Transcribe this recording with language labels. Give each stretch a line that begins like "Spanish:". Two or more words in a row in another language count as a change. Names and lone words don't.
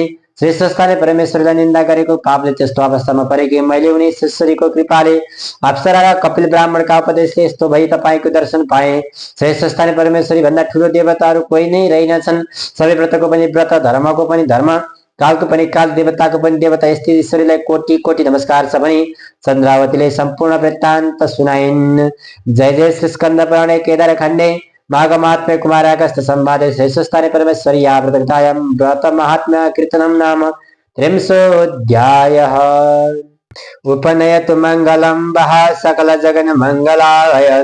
Nepali: श्रेष्ठ स्थानीय परमेश्वरलाई निन्दा गरेको पापले त्यस्तो अवस्थामा परेकी मैले उनी ईश्वरीको कृपाले अप्सरा र कपिल ब्राह्मणका उपदेशले यस्तो भई तपाईँको दर्शन पाए। श्रेष्ठ स्थानीय परमेश्वरी भन्दा ठुलो देवताहरू कोही नै रहेनछन्। सबै व्रतको पनि व्रत, धर्मको पनि धर्म, कालको पनि काल, देवताको पनि देवता, यस्तै ईश्वरीलाई कोटि कोटि नमस्कार छ भनी चन्द्रावतीले सम्पूर्ण वृत्तान्त सुनाइन्।
Sanskrit: जय जय श्री स्कंद पुराणे केदार खण्डे माघ महात्म्य कुमार अगस्त संवादे श्रेष्ठ स्थानीय परमेश्वरी व्रतकथायां व्रत महात्म्य कीर्तनं नाम 30 उपनयतु मंगलम वह सकल जगन मंगलाय